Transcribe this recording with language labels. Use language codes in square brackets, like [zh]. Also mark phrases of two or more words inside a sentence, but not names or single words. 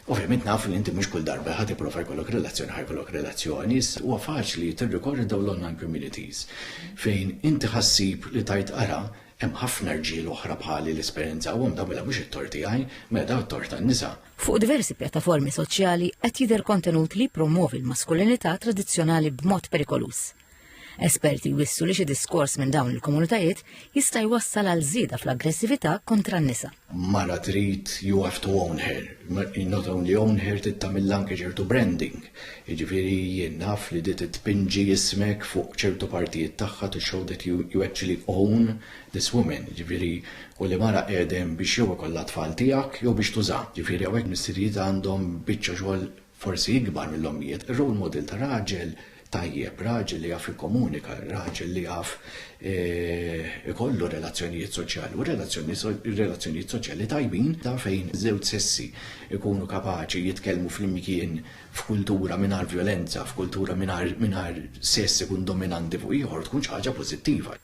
[mt] Ovvjament naf li inti mhux kull darba ħad tipprova jkollok relazzjoni, huwa faċli tirrikorri dawn l- [en] online communities [mt] fejn inti ħassib li tajt ara hemm ħafna rġiel oħra bħali l-esperjenzawhom da mela mhux it-tort tiegħi, mela da t-tort tan-nisa. Fuq diversi pjattaformi soċjali qed jidher kontenut li jippromovi l-maskulinità tradizzjonali b'mod perikolus. Esperti jwissu li xi diskors minn dawn il-komunitajiet jista' jwassal għal żieda fl-aggressività kontra n-nisa. Mara trid [en] you have to own her. Not only own her, [mt] trid tagħmel anke ċertu branding. Jiġifieri jien naf li dit tpinġi ismek fuq ċertu partijiet tagħha [en] to show that you actually own this woman. [mt] Jiġifieri u li mara qiegħdem biex jew ikollha tfal tiegħek jew biex tuża. Jiġifieri hawnhekk missirijiet għandhom biċċa xogħol forsi ikbar mill-ommijiet. Ir- [en] role model [mt] ta' raġel tajjeb, raġel li jaf jikkomunika, raġel li jaf ikollu relazzjonijiet soċjali u relazzjonijiet soċjali tajbin ta' fejn żewġ sessi ikunu kapaċi jitkellmu fl-imkien f'kultura mingħajr violenza, f'kultura mingħajr sess ikun dominanti fuq ieħor tkun xi ħaġa pożittiva.